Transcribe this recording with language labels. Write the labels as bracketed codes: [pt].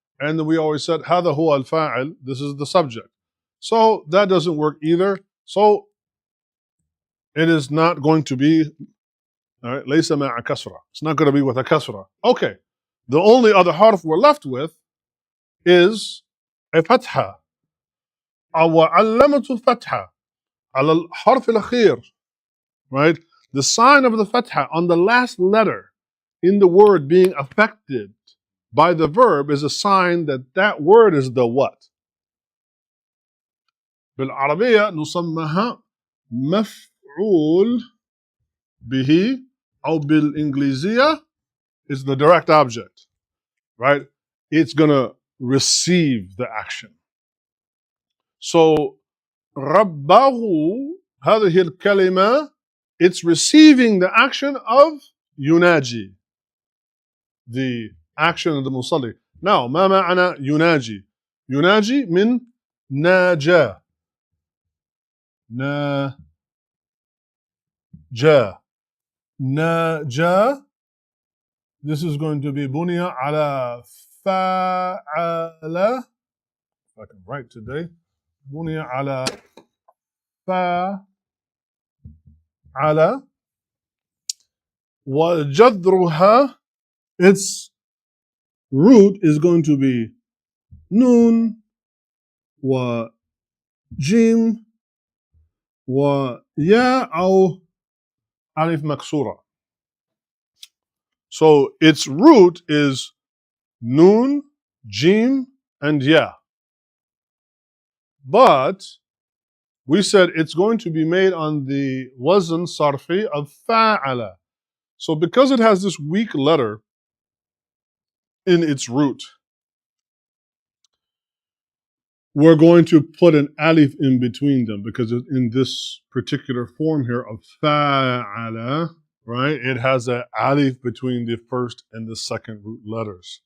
[en] And we always said [ar] هذا هو الفاعل, [en] this is the subject. So that doesn't work either. So it is not going to be, all right, [ar] ليس مع كسرة. [en] It's not going to be with a kasra. Okay, the only other harf we're left with is a فتحة. [ar] أو علامة فتحة على الحرف الأخير, [en] right? The sign of the fatha on the last letter in the word being affected by the verb is a sign that that word is the what? [ar] بالعربية نسمىها مفعول به, أو بالإنجليزية [en] is the direct object, right? It's gonna receive the action. So [ar] ربه هذه الكلمة, [en] it's receiving the action of يناجي, the action of the musalli. [ar] Now, ما معنى يناجي؟ يناجي من ناجا. ناجا. ناجا. [en] This is going to be [ar] بني على فاعل. [en] If I can write today. [ar] بني على فاعل. وجذرها, [en] its root is going to be [ar] نون وجيم وياء أو ألف مكسورة. [en] So its root is nun, jim, and ya. But we said it's going to be made on the wazn sarfi of fa'ala. So because it has this weak letter in its root, we're going to put an alif in between them, because in this particular form here of fa'ala, right, it has an alif between the first and the second root letters.